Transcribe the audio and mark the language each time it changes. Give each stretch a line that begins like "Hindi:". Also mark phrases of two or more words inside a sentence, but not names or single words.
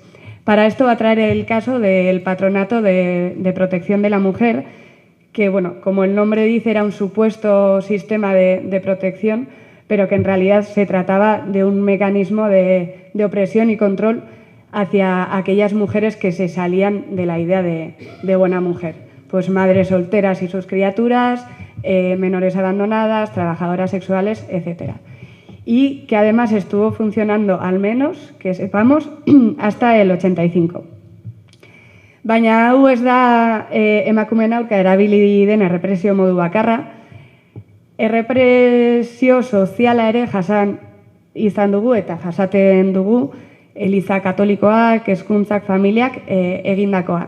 Spanish: Para esto va a traer el caso del Patronato de Protección de la Mujer, que, bueno, como el nombre dice, era un supuesto sistema de protección, pero que en realidad se trataba de un mecanismo de opresión y control hacia aquellas mujeres que se salían de la idea de buena mujer. Pues madres solteras y sus criaturas, menores abandonadas, trabajadoras sexuales, etc. Y que además estuvo funcionando, al menos, que sepamos, hasta el 85.
Basque: Baina hau ez da emakumeen aurka erabili den errepresio modu bakarra, Errepresio soziala ere jasan izan dugu eta jasaten dugu Eliza Katolikoak, hezkuntzak, familiak egindakoa.